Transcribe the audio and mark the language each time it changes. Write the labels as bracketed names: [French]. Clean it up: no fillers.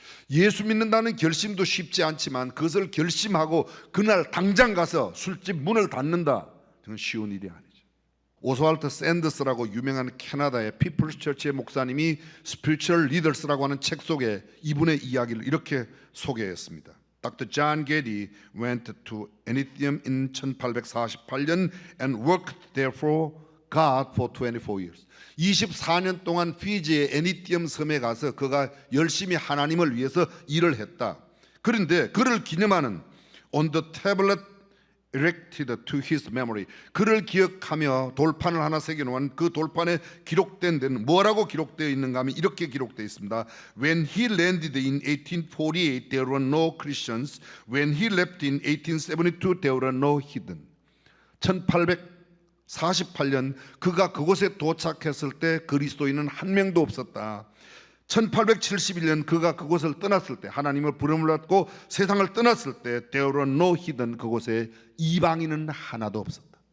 [Korean] 예수 믿는다는 결심도 쉽지 않지만 그것을 결심하고 그날 당장 가서 술집 문을 닫는다, 그건 쉬운 일이 아니죠. 오스왈드 샌더스라고 유명한 캐나다의 피플스 처치의 목사님이 스피리추얼 리더스라고 하는 책 속에 이분의 이야기를 이렇게 소개했습니다. [English] Dr. John Getty went to Anithium in 1848년 and worked there for God for 24 years. [Korean] 24년 동안 피지의 애니티엄 섬에 가서 그가 열심히 하나님을 위해서 일을 했다. 그런데 그를 기념하는 [English] on the tablet erected to his memory, [Korean] 그를 기억하며 돌판을 하나 새겨놓은 그 돌판에 기록된 데는 뭐라고 기록되어 있는가 하면 이렇게 기록되어 있습니다. [English] When he landed in 1848 there were no Christians. When he left in 1872 there were no heathen. [Korean] 1848년 그가 그곳에 도착했을 때 그리스도인은 한 명도 없었다. 1871년 그가 그곳을 떠났을 때, 하나님을 부름을 받고 세상을 떠났을 때 [English] there were no heathen, [Korean] 그곳에 이방인은 하나도 없었다.